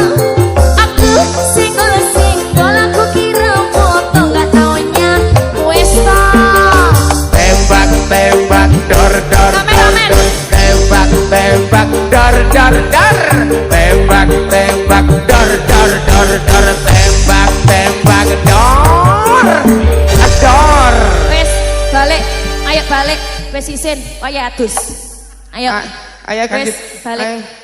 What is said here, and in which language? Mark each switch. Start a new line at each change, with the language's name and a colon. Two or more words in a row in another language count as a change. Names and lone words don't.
Javanese: Aku singgol-singgol aku kira potong, gak taunya wespol. Tembak-tembak dor dor dor dor. Tembak-tembak dor dor dor. Tembak-tembak dor dor dor dor. Tembak-tembak dor. Dor. Wes balik, ayo balik. Wes isin, kaya adus. Ayo. Ayo ganti. Wes balik. Ayo.